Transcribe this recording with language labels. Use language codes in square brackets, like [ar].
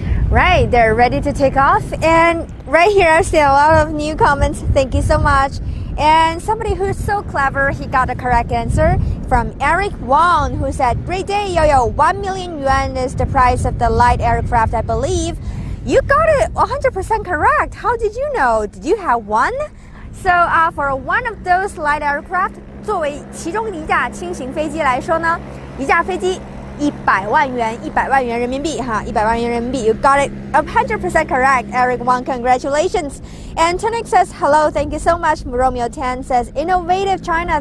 [en] Right, they're ready to take off, and right here I've seen a lot of new comments. Thank you so much. And somebody who's so clever, he got the correct answer from Eric Wong, who said, "Great day, Yo-Yo. 1 million yuan is the price of the light aircraft, I believe." You got it 100% correct. How did you know? Did you have one? So for one of those light aircraft, [zh] 作为其中一架轻型飞机来说呢，一架飞机100万元，100万元人民币哈，100万元人民币。 [en] You got it 100% correct, Eric Wang. Congratulations. And Tonic says hello. Thank you so much. Romeo 10 says innovative China.